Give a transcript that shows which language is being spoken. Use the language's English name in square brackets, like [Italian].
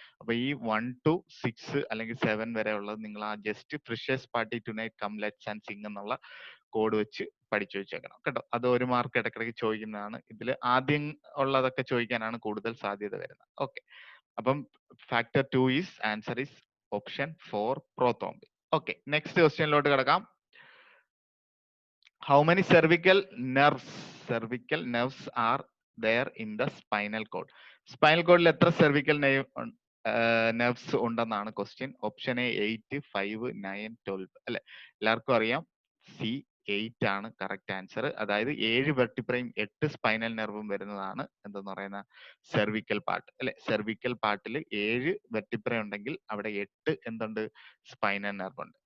[Malayalam] അപ്പൊ ഈ 1 to 6 അല്ലെങ്കിൽ 7 വരെ ഉള്ളത് നിങ്ങൾ ആ [English] just freshers party tonight come let's and sing [Malayalam] എന്നുള്ള കോഡ് വെച്ച് പഠിച്ചു വെച്ചേക്കണം കേട്ടോ. അത് 1 മാർക്ക് ഇടയ്ക്കിടയ്ക്ക് ചോദിക്കുന്നതാണ്. ഇതിൽ ആദ്യം ഉള്ളതൊക്കെ ചോദിക്കാനാണ് കൂടുതൽ സാധ്യത വരുന്നത്. [English] Okay, അപ്പം factor 2 is answer is option 4 prothrombin. [Malayalam] Okay, next ക്വസ്റ്റ്യനിലോട്ട് കിടക്കാം. [English] How many cervical nerves are there in the spinal cord? [Malayalam] Spinal cord എത്ര cervical nerves ഉണ്ടെന്നാണ് ക്വസ്റ്റ്യൻ. ഓപ്ഷൻ എ 8, 5, 9, 12 അല്ലെ. എല്ലാവർക്കും അറിയാം സി 8 ആണ് കറക്റ്റ് ആൻസർ. അതായത് 7 വെർട്ടിബ്രയും 8 സ്പൈനൽ നെർവും വരുന്നതാണ് എന്തെന്ന് പറയുന്ന സെർവിക്കൽ പാർട്ട് അല്ലെ. സെർവിക്കൽ പാർട്ടിൽ 7 വെർട്ടിബ്ര ഉണ്ടെങ്കിൽ അവിടെ 8 എന്തുണ്ട്, സ്പൈനൽ നെർവ് ഉണ്ട്.